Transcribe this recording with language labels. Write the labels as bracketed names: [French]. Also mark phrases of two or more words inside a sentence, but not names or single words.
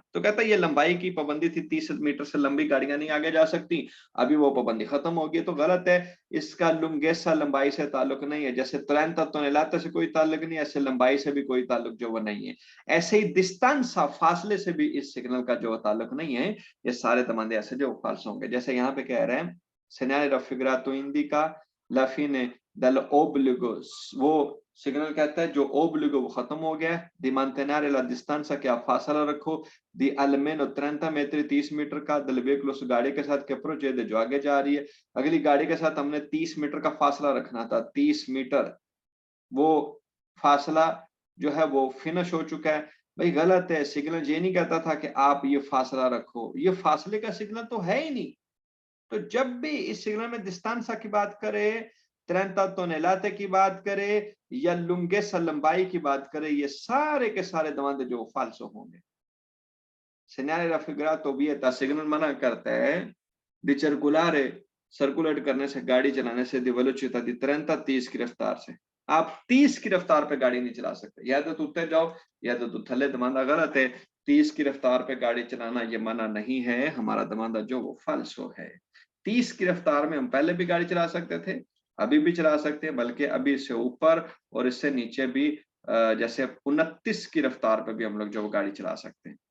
[Hindi] तो कहता है ये लंबाई की पाबंदी थी, 30 मीटर से लंबी गाड़ियां नहीं आगे जा सकती, अभी वो पाबंदी खत्म हो गई। तो गलत है, इसका लुंगेसा लंबाई से ताल्लुक नहीं है, जैसे 30 tonnellate से कोई ताल्लुक नहीं, ऐसे लंबाई से भी कोई ताल्लुक जो वो नहीं है। ऐसे ही distanza फासले से भी इस सिग्नल का जो ताल्लुक नहीं है। ये सारे तमाम ऐसे जो फाल्स होंगे, जैसे यहाँ पे कह रहे हैं [Italian] segnale raffigurato indica la fine dell'obbligo, [Hindi] वो सिग्नल कहता है जो ओब्लिगो वो खत्म हो गया, [Italian] di mantenere la distanza [Hindi] क्या फासला रखो, [Italian] di almeno 30 metri [Hindi] 30 मीटर का, [Italian] dal veicolo [Hindi] उस गाड़ी के साथ के procede जो आगे जा रही है, अगली गाड़ी के साथ हमने 30 मीटर का फासला रखना था, 30 मीटर वो फासला जो है वो फिनिश हो चुका है। भाई गलत है, सिग्नल ये नहीं कहता था कि आप ये फासला रखो, ये फासले का सिग्नल तो है ही नहीं। तो जब भी इस सिग्नल में डिस्टेंस की बात करें, 30 tonnellate की बात करें या लुंगेसा लंबाई की बात करें, ये सारे के सारे दवांदे जो फाल्सो होंगे। [Italian] segnale raffigurato vieta, [Hindi] सिग्नल मना करता है [Italian] di circolare [Hindi] सर्कुलेट करने से, गाड़ी चलाने से, [Italian] di velocità di 30 [Hindi] की रफ्तार से। आप 30 की रफ्तार पे गाड़ी नहीं चला सकते, या तो तुत्ते जाओ या तो तू थले, दमांदा गलत है। 30 की रफ्तार पे गाड़ी चलाना ये मना नहीं है, हमारा दमांदा जो वो फाल्सो है। 30 की रफ्तार में हम पहले भी गाड़ी चला सकते थे, अभी भी चला सकते हैं, बल्कि अभी इससे ऊपर और इससे नीचे भी जैसे 29 की रफ्तार पे भी हम लोग जो गाड़ी चला सकते हैं।